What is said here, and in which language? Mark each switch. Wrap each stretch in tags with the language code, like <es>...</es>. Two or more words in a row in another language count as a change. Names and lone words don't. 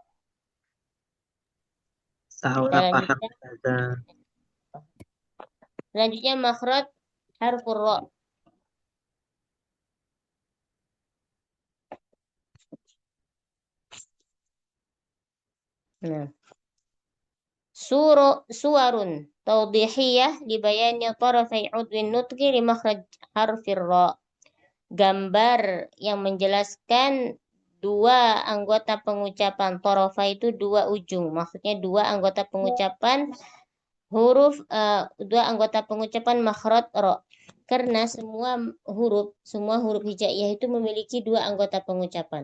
<id>Saudara paham Selanjutnya, Ustazah. selanjutnya</id> <ar>مَخْرَجُ حَرْفِ الرَّاءِ.</ar> <id>Nah,</id> <ar>صُوَرٌ تَوْضِيحِيَّةٌ لِبَيَانِ طَرَفَيْ عُضْوِ النُّطْقِ لِمَخْرَجِ حَرْفِ الرَّاءِ.</ar> <id>Gambar yang menjelaskan dua anggota pengucapan. Tarafa itu dua ujung, maksudnya dua anggota pengucapan huruf dua anggota pengucapan makhraj ra. Karena semua huruf hijaiyah itu memiliki dua anggota pengucapan.</id>